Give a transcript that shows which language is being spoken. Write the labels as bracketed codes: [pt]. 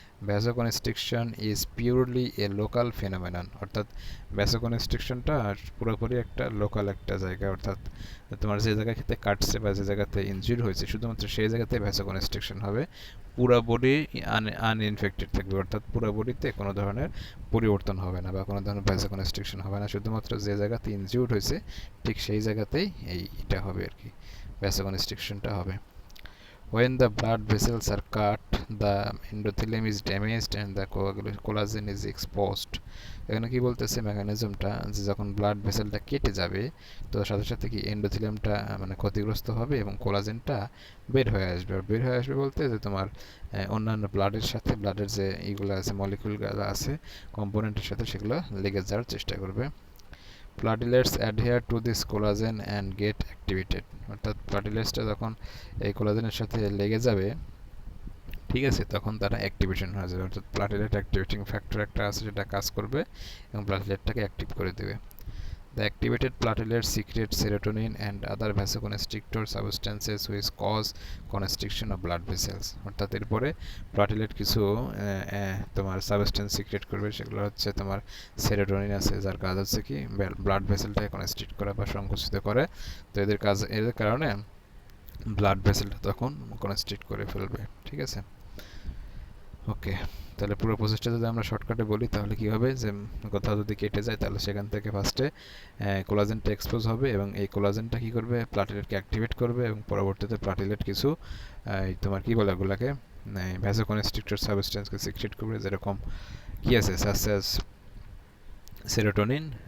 [en] vasoconstriction is purely a local phenomenon, [bn] অর্থাৎ ভ্যাসোকনস্ট্রিকশনটা পুরোপুরি একটা লোকাল একটা জায়গা, অর্থাৎ তোমার যে জায়গাতে কাটছে বা যে জায়গাতে ইনজুরি হয়েছে শুধুমাত্র সেই জায়গাতে ভ্যাসোকনস্ট্রিকশন হবে। পুরো বডি আনইনফেক্টেড থাকবে, অর্থাৎ পুরো বডিতে কোনো ধরনের পরিবর্তন হবে না বা কোনো ধরনের ভ্যাসোকনস্ট্রিকশন হবে না, শুধুমাত্র যে জায়গাতে ইনজিউর্ড হয়েছে ঠিক সেই জায়গাতেই এইটা হবে আর কি, ভ্যাসোকনস্ট্রিকশনটা হবে। [en] When the blood vessels are cut, the endothelium is damaged and the collagen is exposed. [bn] এখানে কি বলতেছে মেকানিজমটা, যে যখন ব্লাড ভেসেলটা কেটে যাবে তো সাথে সাথে কি এন্ডোথেলিয়ামটা মানে ক্ষতিগ্রস্ত হবে এবং কোলাজেনটা বের হয়ে আসবে। আর বের হয়ে আসবে বলতে যে তোমার অন্যান্য ব্লাডের সাথে ব্লাডের যে এইগুলো আছে মলিকিউলগুলো আছে কম্পোনেন্টের সাথে সেগুলো লেগে যাওয়ার চেষ্টা করবে। [en] platelets adhere to this collagen and get activated, [bn] অর্থাৎ প্লাটিলেটসটা যখন এই কোলাজেনের সাথে লেগে যাবে ঠিক আছে তখন তারা অ্যাক্টিভেশন হয়ে যাবে, অর্থাৎ প্লাটিলেট অ্যাক্টিভেটিং ফ্যাক্টর একটা আছে যেটা কাজ করবে এবং প্লাটিলেটটাকে অ্যাক্টিভ করে দেবে। [en] The activated platelets secrete serotonin and other vasoconstrictor substances which cause constriction of blood vessels. [bn] অর্থাৎ এরপরে প্লাটিলেট কিছু তোমার সাবস্টেন্স সিক্রেট করবে, সেগুলো হচ্ছে তোমার সেরোটোনিন আছে যার কাজ হচ্ছে কি ব্লাড ভেসেলটাকে কনস্ট্রিক্ট করা বা সংকুচিত করে। তো এদের কারণে ব্লাড ভেসেলটা তখন কনস্ট্রিক্ট করে ফেলবে। ঠিক আছে, ওকে, তাহলে পুরো প্রসেসটা যদি আমরা শর্টকাটে বলি তাহলে কি হবে, যে কোথাও যদি কেটে যায় তাহলে সেখান থেকে ফার্স্টে কোলাজেনটা এক্সপোজ হবে এবং এই কোলাজেনটা কি করবে, প্লাটিলেটকে অ্যাক্টিভেট করবে এবং পরবর্তীতে প্লাটিলেট কিছু তোমার কি বলে ওগুলাকে ভ্যাসোকনস্ট্রিক্টর সাবস্টেন্সকে সিক্রেট করবে, যেরকম কি আছে সাস সেরোটোনিন।